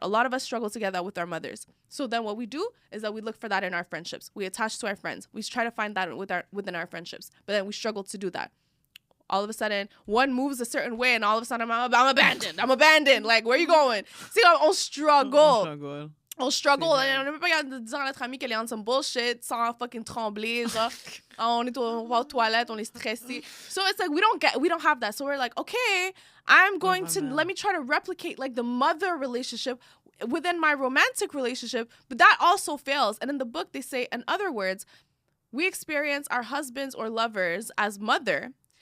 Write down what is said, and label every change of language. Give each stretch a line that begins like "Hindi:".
English: A lot of us struggle to get that with our mothers. So then what we do is that we look for that in our friendships. We attach to our friends. We try to find that within our friendships. But then we struggle to do that. All of a sudden, one moves a certain way and all of a sudden I'm abandoned. I'm abandoned. Like, where are you going?
French: See, on struggle. On struggle. On ne peut pas dire à notre ami qu'elle est en
English: some bullshit
French: sans
English: fucking
French: trembler. Genre, on est aux toilettes, on est stressé.
English: So it's like we don't have that. So we're like, okay, let me try to replicate like the mother relationship within my romantic relationship, but that also fails. And in the book, they say, in other words, we experience our husbands or lovers as mother.